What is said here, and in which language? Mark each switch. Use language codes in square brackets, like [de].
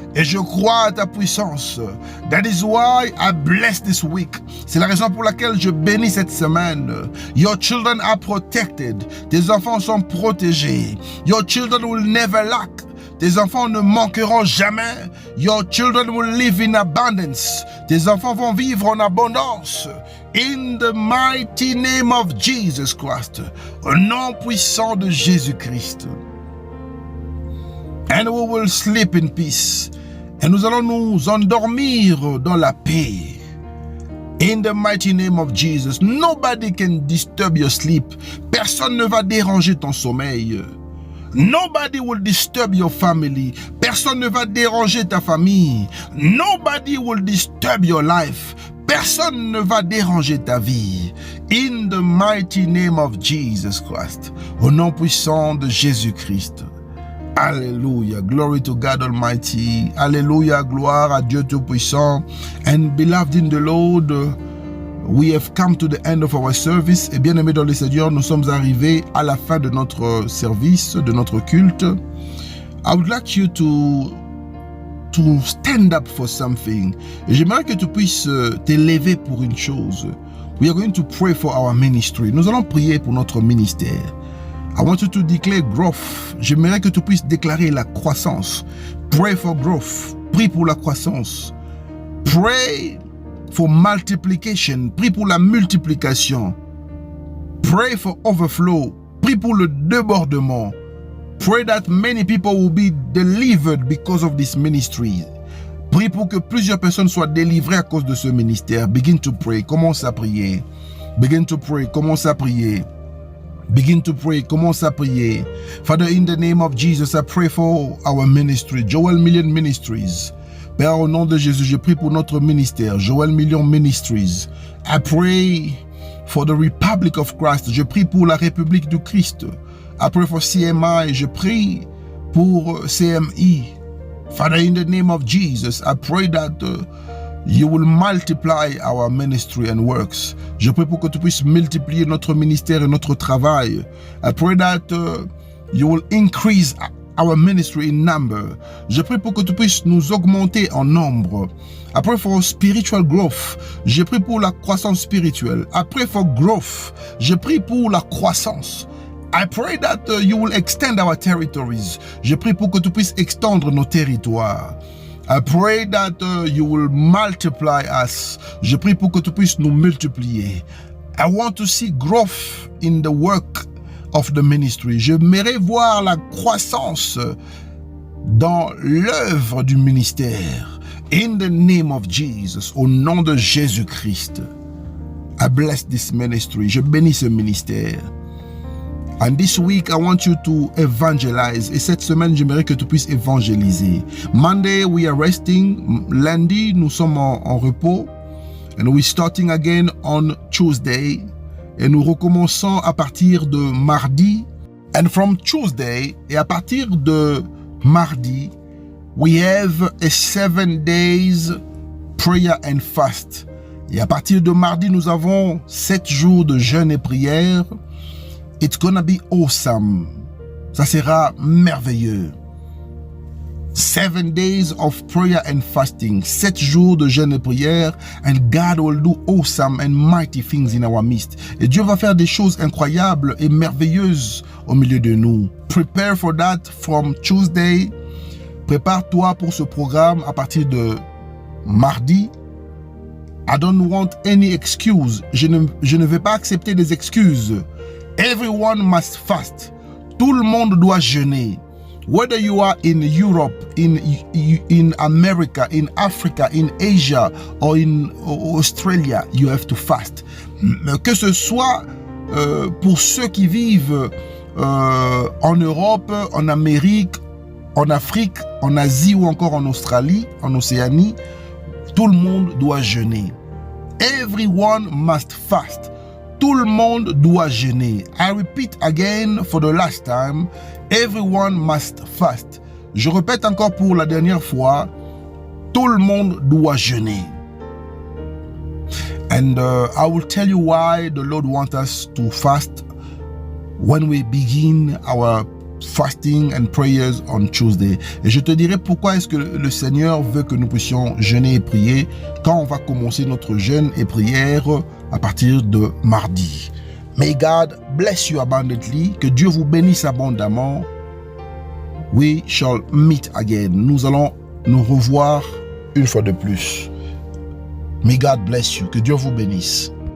[fr] Et je crois à ta puissance. [en] That is why I bless this week. [fr] C'est la raison pour laquelle je bénis cette semaine. [en] Your children are protected. [fr] Tes enfants sont protégés. [en] Your children will never lack. [fr] Tes enfants ne manqueront jamais. [en] Your children will live in abundance. [fr] Tes enfants vont vivre en abondance. [en] In the mighty name of Jesus Christ. [fr] Au nom puissant de Jésus-Christ. [en] And we will sleep in peace. [fr] Et nous allons nous endormir dans la paix. [en] In the mighty name of Jesus. Nobody can disturb your sleep. [fr] Personne ne va déranger ton sommeil. [en] Nobody will disturb your family. [fr] Personne ne va déranger ta famille. [en] Nobody will disturb your life. [fr] Personne ne va déranger ta vie. [en] In the mighty name of Jesus Christ. [fr] Au nom puissant de Jésus-Christ. Alléluia. [en] Glory to God Almighty. [fr] Alléluia. Gloire à Dieu Tout-Puissant. [en] And beloved in the Lord, we have come to the end of our service. [fr] Et bien aimés dans le Seigneur, nous sommes arrivés à la fin de notre service, de notre culte. [en] I would like you to stand up for something. [fr] Et j'aimerais que tu puisses t'élever pour une chose. [en] We are going to pray for our ministry. [fr] Nous allons prier pour notre ministère. [en] I want you to declare growth. [fr] J'aimerais que tu puisses déclarer la croissance. [en] Pray for growth. [fr] Prie pour la croissance. [en] Pray for multiplication. [fr] Prie pour la multiplication. [en] Pray for overflow. [fr] Prie pour le débordement. [en] Pray that many people will be delivered because of this ministry. [fr] Prie pour que plusieurs personnes soient délivrées à cause de ce ministère. [en] Begin to pray. [fr] Commence à prier. [en] Begin to pray. Commence à prier. Begin to pray. [fr] Commence à prier. [en] Father, in the name of Jesus, I pray for our ministry, Joel Million Ministries. [fr] Père, au nom de Jésus, je prie pour notre ministère, Joel Million Ministries. [en] I pray for the Republic of Christ. [fr] Je prie pour la République du Christ. [en] I pray for CMI. [fr] Je prie pour CMI. [en] Father, in the name of Jesus, I pray that you will multiply our ministry and works. [fr] Je prie pour que tu puisses multiplier notre ministère et notre travail. [en] I pray that you will increase our ministry in number. [fr] Je prie pour que tu puisses nous augmenter en nombre. [en] I pray for spiritual growth. [fr] Je prie pour la croissance spirituelle. [en] I pray for growth. [fr] Je prie pour la croissance. [en] I pray that you will extend our territories. [fr] Je prie pour que tu puisses extendre nos territoires. [en] I pray that you will multiply us. [fr] Je prie pour que tu puisses nous multiplier. [en] I want to see growth in the work of the ministry. [fr] J'aimerais voir la croissance dans l'œuvre du ministère. [en] In the name of Jesus, [fr] au nom de Jésus-Christ. [en] I bless this ministry. [fr] Je bénis ce ministère. [en] And this week, I want you to evangelize. [fr] Et cette semaine, j'aimerais que tu puisses évangéliser. [en] Monday, we are resting. [fr] Lundi, nous sommes en repos. [en] And we're starting again on Tuesday. [fr] Et nous recommençons à partir de mardi. [en] And from Tuesday, [fr] et à partir de mardi, [en] we have a 7 days prayer and fast. [fr] Et à partir de mardi, nous avons 7 jours de jeûne et prière. [en] It's gonna be awesome. [fr] Ça sera merveilleux. [en] 7 days of prayer and fasting. [fr] 7 jours de jeûne et prière. [en] And God will do awesome and mighty things in our midst. [fr] Et Dieu va faire des choses incroyables et merveilleuses au milieu de nous. [en] Prepare for that from Tuesday. [fr] Prépare-toi pour ce programme à partir de mardi. [en] I don't want any excuse. [fr] Je ne vais pas accepter des excuses. [en] Everyone must fast. [fr] Tout le monde doit jeûner. [en] Whether you are in Europe, in America, in Africa, in Asia, or in Australia, you have to fast. [fr] Que ce soit pour ceux qui vivent en Europe, en Amérique, en Afrique, en Asie ou encore en Australie, en Océanie, tout le monde doit jeûner. [en] Everyone must fast. [fr] Tout le monde doit jeûner. [en] I repeat again for the last time, everyone must fast. [fr] Je répète encore pour la dernière fois, tout le monde doit jeûner. [en] And I will tell you why the Lord wants us to fast when we begin our fasting and prayers on Tuesday. [fr] Et je te dirai pourquoi est-ce que le Seigneur veut que nous puissions jeûner et prier quand on va commencer notre jeûne et prière à partir de mardi. [en] May God bless you abundantly. [fr] Que Dieu vous bénisse abondamment. [en] We shall meet again. [fr] Nous allons nous revoir une fois de plus. [en] May God bless you. [fr] Que Dieu vous bénisse.